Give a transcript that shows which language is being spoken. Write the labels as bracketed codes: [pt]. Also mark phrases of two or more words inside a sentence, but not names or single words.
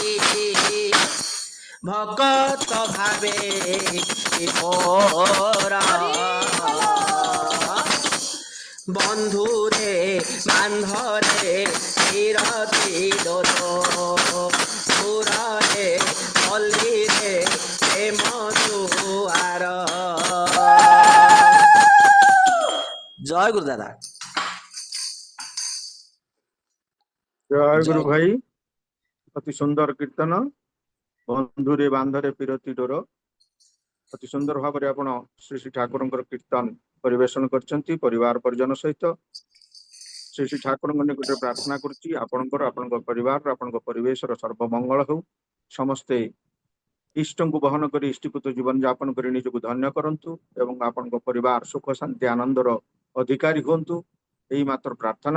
[or] ଭକତ ଭାବେ ବିଭୋରା ବନ୍ଧୁରେ ବାନ୍ଧରେ ବିରତି ଡୋର ପୁରାରେ ପଲ୍ଲୀରେ ପ୍ରେମ ଦୁଆର। ଜୟ ଗୁରୁ ଦାଦା। জয় জয় ଗୁରୁ ଭାଇ, ଅତି ସୁନ୍ଦର কীর্ତ୍ତନ। ବନ୍ଧୁରେ ବାନ୍ଧରେ ପିରତି ଡୋର, ଅତି ସୁନ୍ଦର ଭାବରେ ଆପଣ ଶ୍ରୀ ଶ୍ରୀ ଠାକୁରଙ୍କର କୀର୍ତ୍ତନ ପରିବେଷଣ କରିଛନ୍ତି ପରିବାର ପରିଜନ ସହିତ। ଶ୍ରୀ ଶ୍ରୀ ଠାକୁରଙ୍କ ନିକଟରେ ପ୍ରାର୍ଥନା କରୁଛି ଆପଣଙ୍କର ଆପଣଙ୍କ ପରିବାର ଆପଣଙ୍କ ପରିବେଶର ସର୍ବମଙ୍ଗଳ ହେଉ। ସମସ୍ତେ ଇଷ୍ଟଙ୍କୁ ବହନ କରି ଇଷ୍ଟିପୂତ ଜୀବନ ଯାପନ କରି ନିଜକୁ ଧନ୍ୟ କରନ୍ତୁ ଏବଂ ଆପଣଙ୍କ ପରିବାର ସୁଖ ଶାନ୍ତି ଆନନ୍ଦର ଅଧିକାରୀ ହୁଅନ୍ତୁ, ଏହି ମାତ୍ର ପ୍ରାର୍ଥନା।